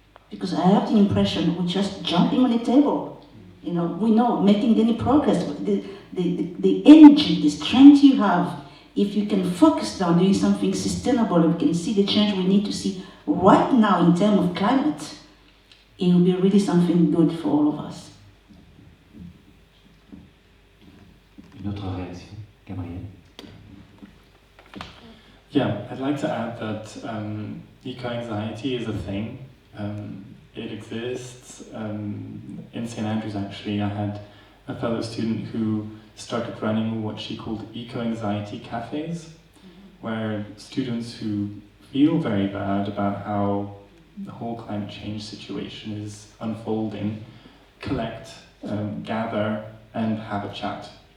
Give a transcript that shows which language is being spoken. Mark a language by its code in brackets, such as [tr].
[en] Because I have the impression we're just jumping on the table. We know making any progress, but the energy, the strength you have, if you can focus on doing something sustainable and we can see the change we need to see right now in terms of climate, it will be really something good for all of us. [fr] Une autre réaction, Gabriel? [en] Yeah, I'd like to add that eco-anxiety is a thing. It exists. In St. Andrews, actually, I had a fellow student who started running what she called eco-anxiety cafes, where students who feel very bad about how the whole climate change situation is unfolding collect, gather, and have a chat.